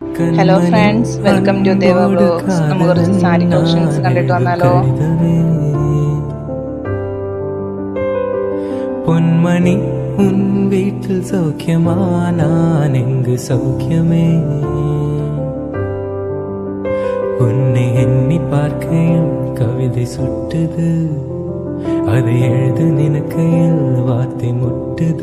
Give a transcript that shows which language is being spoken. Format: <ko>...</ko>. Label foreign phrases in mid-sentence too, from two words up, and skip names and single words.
<en>Hello friends, welcome to Deva Vlogs.</en> <ml>നമുക്ക് കുറച്ച്</ml> <en>saree collections</en> <ml>കണ്ടിട്ട് വന്നാലോ?</ml> <ta>பொன்மணி உன் வீட்டில் சௌக்கியமா, நான் எங்கு சௌக்கியமே. உன்னை எண்ணி பார்க்கையில் கவிதை சுட்டுது, அதை எழுது நினைக்கையில் வார்த்தை முட்டுது.</ta>